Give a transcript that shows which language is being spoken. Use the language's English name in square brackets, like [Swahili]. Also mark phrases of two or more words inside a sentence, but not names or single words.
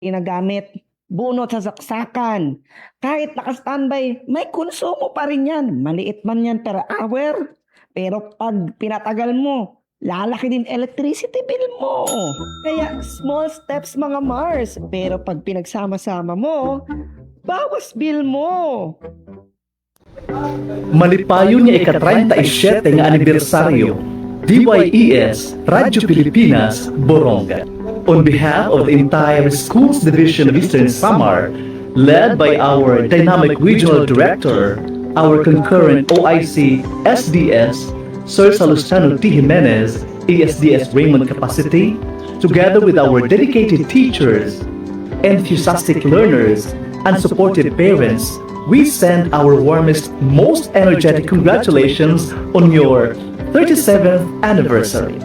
[Filipino] ginagamit, bunot sa saksakan. Kahit naka-standby, may konsumo pa rin yan. Maliit man yan per hour. Pero pag pinatagal mo, lalaki din [English] electricity bill [Filipino] mo. Kaya [English] small steps [Filipino] mga Mars. Pero pag pinagsama-sama mo, bawas bill mo. [Waray] Malipayo niya ika-37 nga anibersaryo, DYES Radyo Pilipinas, Borongan. [English] On behalf of the entire Schools Division of Eastern Samar, led by our dynamic regional director, our concurrent OIC SDS, Sir Salustiano T. Jimenez, ESDS Raymond Capacity, together with our dedicated teachers, enthusiastic learners, and supportive parents, we send our warmest, most energetic congratulations on your 37th anniversary.